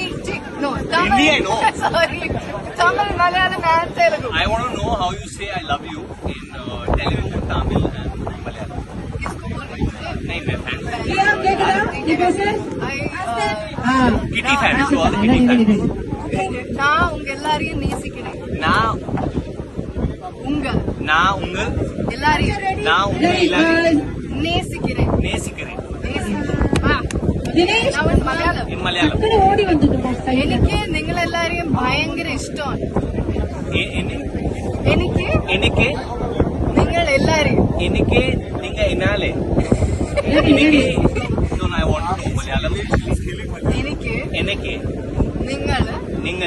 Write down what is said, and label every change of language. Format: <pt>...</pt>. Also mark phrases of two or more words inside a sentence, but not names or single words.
<en>No, Tamil. Hindi, I know. Sorry, Tamil, Malayalam, and Telugu. I want to know how you say I love you in Telugu, Tamil and Malayalam.</en> <hi>नहीं मैं</hi> <en>fan. Kitty fan. So all the Kitty fans.</en> <ta>நான் உங்க எல்லாரையும் நேசிக்கிறேன். நான் உங்க எல்லாரையும் நேசிக்கிறேன்.</ta> <ml>മലയാളം എനിക്ക് നിങ്ങളെല്ലാരെയും ഭയങ്കര ഇഷ്ടമാണ്. എനിക്ക് നിങ്ങൾ എല്ലാരെയും എനിക്ക് നിങ്ങൾ എന്നാലേ എനിക്ക് നിങ്ങൾ</ml>